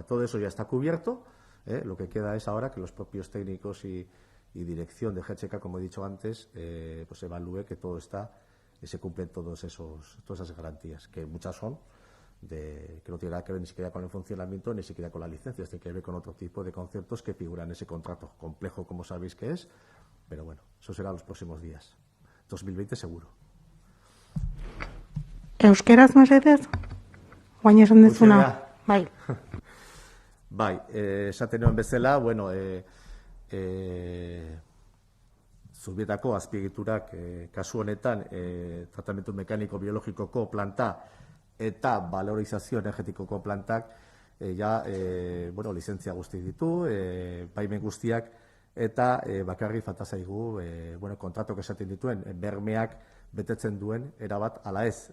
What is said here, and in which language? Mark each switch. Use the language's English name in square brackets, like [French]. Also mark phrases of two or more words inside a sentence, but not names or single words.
[Spanish] Todo eso ya está cubierto. Lo que queda es ahora que los propios técnicos y dirección de GHK, como he dicho antes, pues evalúe que todo está y se cumplen todas esas garantías, que muchas son que no tiene nada que ver ni siquiera con el funcionamiento ni siquiera con las licencias, tiene que ver con otro tipo de conceptos que figuran en ese contrato complejo, como sabéis que es, pero bueno, eso será los próximos días. 2020 seguro. [Basque] Euskeraz, mesedez? Guain esan dezuna. Bai. Bai, esaten nuen bezala, bueno, Zubietako azpiegiturak kasu honetan tratamentu mekaniko-biologikoko planta eta valorizazio energetikoko plantak lizentzia guzti ditu, baimen guztiak, eta bakarri falta zaigu kontratok esaten dituen bermeak betetzen duen erabat ala ez.